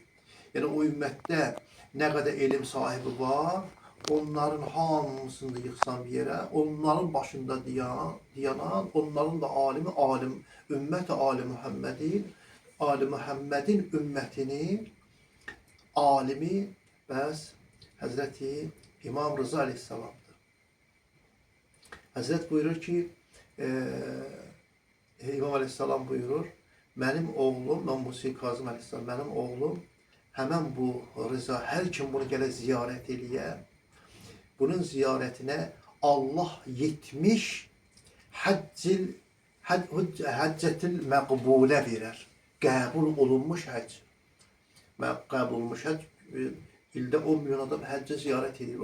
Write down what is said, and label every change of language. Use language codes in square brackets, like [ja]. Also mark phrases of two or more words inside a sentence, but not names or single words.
[az] Yəni, o ümmətdə nə qədər elm sahibi var, onların hamısını da yıxsan bir yerə, onların başında diyanan, onların da alimi, alim, ümmət-i Ali Muhammedin, Ali Muhammedin ümmətinin alimi bəs Hazreti İmam Rıza Aleyhisselam'dır. [tr] Hazret buyurur ki, İmam Aleyhisselam buyurur, benim oğlum, ben Musa Kazım Aleyhisselam, benim oğlum hemen bu Rıza, her kim bunu [az] gələ ziyaret eləyə, bunun ziyaretine Allah 70 həccetil məqbulə verər. Qəbul olunmuş həcc. Qəbul olunmuş həcc, ildə 10 milyon adam həccə ziyaret edir.